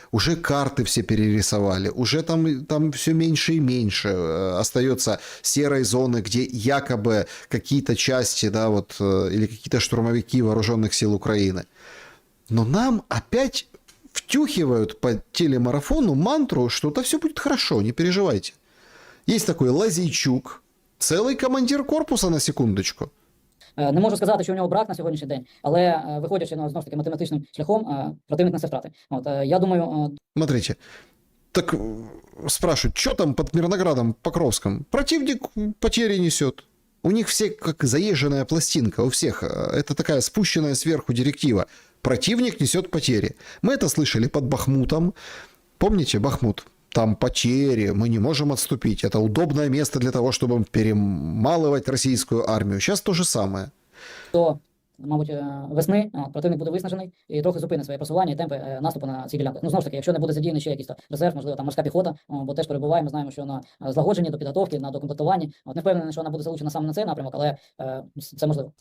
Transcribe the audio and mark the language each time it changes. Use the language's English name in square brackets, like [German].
[Russian] Уже карты все перерисовали. Уже там все меньше и меньше остается серой зоны, где якобы какие-то части, да, вот, или какие-то штурмовики вооруженных сил Украины. Но нам опять втюхивают по телемарафону мантру, что да все будет хорошо, не переживайте. Есть такой Лазейчук, целый командир корпуса на секундочку. [Ukrainian] Не можу сказати, що у нього брак на сьогоднішній день, але виходячи знову ж таки математичним шляхом, противник несе втрати. Я думаю, [Russian] Смотрите, так спрашивают, что там под Мирноградом, Покровском? Противник потери несет. У них все как заезженная пластинка, у всех. Это такая спущенная сверху директива. Противник несет потери. Мы это слышали под Бахмутом. Помните Бахмут? Там потери, мы не можем отступить. Это удобное место для того, чтобы перемалывать российскую армию. Сейчас то же самое. [Ukrainian] то, мабуть, весни противник буде виснажений і трохи зупинить своє просування і темпи наступу на ці ділянки. Ну, знову ж таки, якщо не буде задіяний ще якийсь резерв, можливо, там морська піхота, бо теж перебуває, ми знаємо, що на злагодженні, до підготовки, на докомплектуванні. Не впевнений, що вона буде залучена саме на цей напрямок, але це можливо.